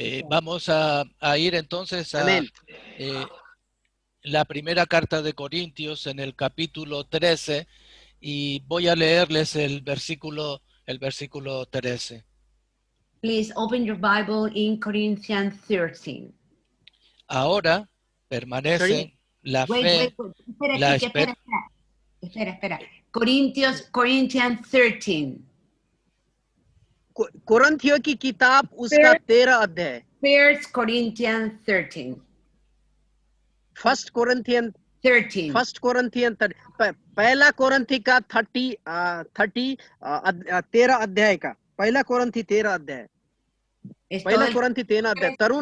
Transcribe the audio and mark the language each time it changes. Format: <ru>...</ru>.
<es>Vamos a ir entonces a la primera carta de Corintios en el capítulo 13 y voy a leerles el versículo 13.</es> <en>Please open your Bible in Corinthians 13.</en> <es>Ahora permanecen la fe, la esperanza. Espera. Corinthians 13.</es> <hi>कोरिन्थियों की किताब उसका 13 अध्याय।</hi> <en>1 Corinthians 13. 1 Corinthians 13। 1 Corinthians 13,</en> <hi>पहला कोरिन्थी का 13 अध्याय का, पहला कोरिन्थी 13 अध्याय, पहला कोरिन्थी 13 अध्याय।</hi>